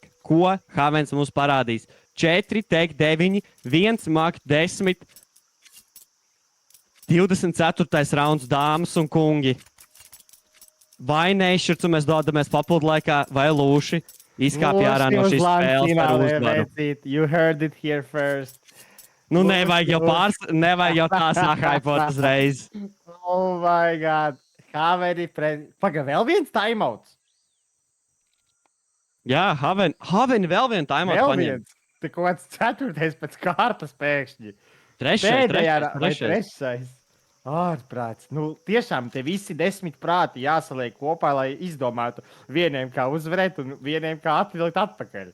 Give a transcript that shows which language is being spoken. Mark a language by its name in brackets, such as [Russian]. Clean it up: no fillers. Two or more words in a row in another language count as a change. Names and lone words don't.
[Latvian] Ko Havens mums parādīs? 4 tek 9, 1 mak 10, 24. rauns, dāmas un kungi. Vai nešķirts, un mēs dodamies papildu laikā, vai Lūši izkāpja ārā no šīs spēles par uzvaru? [English] You heard it here first. [Latvian] Nu, nevajag jau tā sāhaipot uzreiz. [English] Oh my God. [Latvian] Haveni Paga, vēl viens timeouts. Jā, Haveni vēl vienu timeout paņem. Te kaut kāds 4. pēc kārtas pēkšņi. Trešais. Ārprāts. Nu, tiešām te visi 10 prāti jāsaliek kopā, lai izdomātu vieniem kā uzvarēt un vieniem kā atvilkt atpakaļ.